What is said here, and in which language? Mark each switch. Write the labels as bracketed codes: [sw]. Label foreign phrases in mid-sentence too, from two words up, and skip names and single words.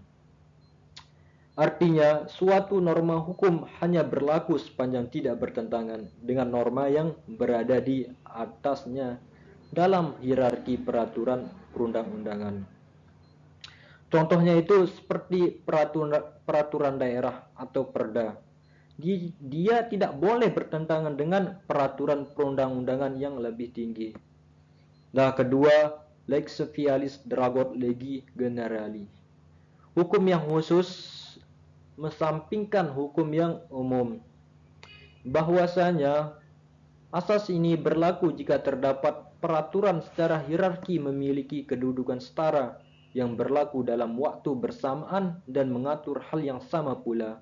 [id] Artinya, suatu norma hukum hanya berlaku sepanjang tidak bertentangan dengan norma yang berada di atasnya dalam hierarki peraturan perundang-undangan. Contohnya itu seperti peraturan daerah atau perda. Dia tidak boleh bertentangan dengan peraturan perundang-undangan yang lebih tinggi. Nah, kedua, [la] lex specialis dragot legi generali. [id] Hukum yang khusus mensampingkan hukum yang umum. Bahwasanya asas ini berlaku jika terdapat peraturan secara hierarki memiliki kedudukan setara yang berlaku dalam waktu bersamaan dan mengatur hal yang sama pula.